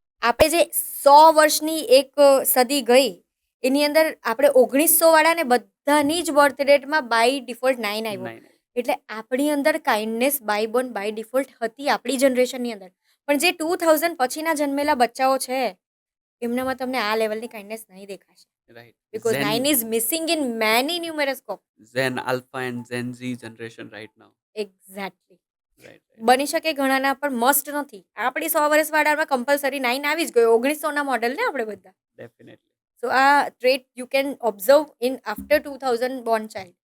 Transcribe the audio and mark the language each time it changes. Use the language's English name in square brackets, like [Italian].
[Gujarati] આપણે જે 100 વર્ષની એક સદી ગઈ એની અંદર આપણે 1900 વાળાને બધાની જ બર્થ ડેટમાં બાય ડિફોલ્ટ 9 આવ્યો. એટલે આપણી અંદર kindness by Born by default હતી આપણી જનરેશનની અંદર. પણ જે 2000 પછીના જન્મેલા બચ્ચાઓ છે એમનામાં તમને આ લેવલની કાઇન્ડનેસ નહીં દેખાશે. [English] Right Because 9 is missing in many numerous scope. Gen Alpha and Gen Z generation right now. Exactly. Right [Gujarati] બની શકે ઘણાના પણ મસ્ટ નથી. આપણી 100 વર્ષ વાળામાં કમ્પલસરી 9 આવી જ ગયો. 1900ના મોડલ ને આપણે બધા. [English] Definitely so આ trait you can observe in after 2000 born child.